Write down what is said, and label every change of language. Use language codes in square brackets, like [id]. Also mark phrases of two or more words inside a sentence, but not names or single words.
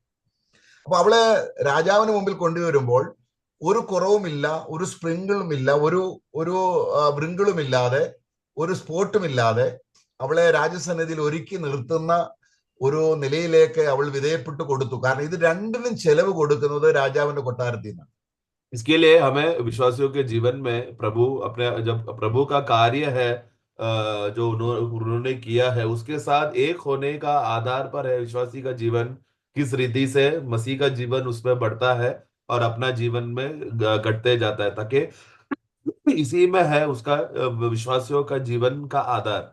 [ml] അപ്പൊ അവളെ രാജാവിന് മുമ്പിൽ കൊണ്ടുവരുമ്പോൾ ഒരു കുറവുമില്ല, ഒരു സ്പ്രിങ്കിളും ഇല്ല, ഒരു വൃങ്കിളും ഇല്ലാതെ, ഒരു സ്പോട്ടും ഇല്ലാതെ അവളെ രാജസന്നിധിയിൽ ഒരുക്കി നിർത്തുന്ന ഒരു നിലയിലേക്ക് അവൾ വിധേയപ്പെട്ടു കൊടുത്തു. കാരണം ഇത് രണ്ടിനും ചെലവ് കൊടുക്കുന്നത് രാജാവിന്റെ കൊട്ടാരത്തിൽ നിന്നാണ്. [hi] इसके लिए हमें विश्वासियों के जीवन में प्रभु अपने जब प्रभु का कार्य है जो उन्होंने किया है उसके साथ एक होने का आधार पर है विश्वासी का जीवन किस रीति से मसीह का जीवन उसमें बढ़ता है और अपना जीवन में घटते जाता है, ताकि इसी में है उसका विश्वासियों का जीवन का आधार।